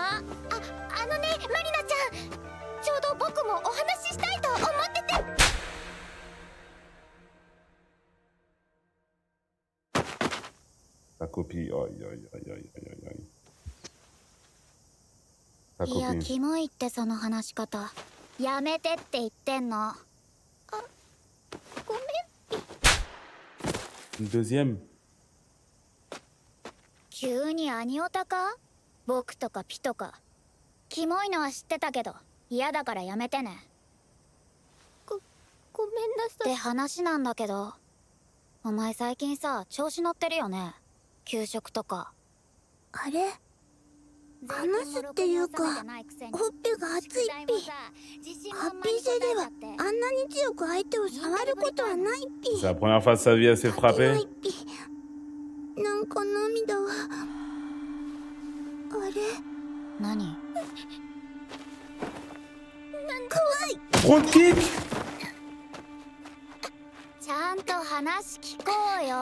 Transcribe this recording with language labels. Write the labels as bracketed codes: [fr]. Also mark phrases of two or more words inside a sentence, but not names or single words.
[ja] あのね、マリナちゃん、ちょうど僕もお話ししたいと思ってて。 [fr] Ta copie, aïe, aïe, aïe, aïe, aïe, aïe. Ta [ja] いや、 [fr] copie. [ja] キモいってその話し方。やめてって言ってんの。あ、ごめん。 [fr] Une deuxième. [ja] 急にアニオタか？僕とかピとか。キモいのは知ってたけど、嫌だからやめてね。ごめんなさい。って話なんだけど、お前最近さ、調子乗ってるよね。給食とか。あれ話すっていうかほっぺが熱いっぴ。ハッピー星ではあんなに強く相手を触ることはないっぴ。 [fr] C'est la première fois de sa vie, elle s'est [ja] 書けな [fr] frappée. [ja] いっぴ。なんか涙はあれ何？怖い。 [en] Front kick! [ja] ちゃゃんと話聞こうよ。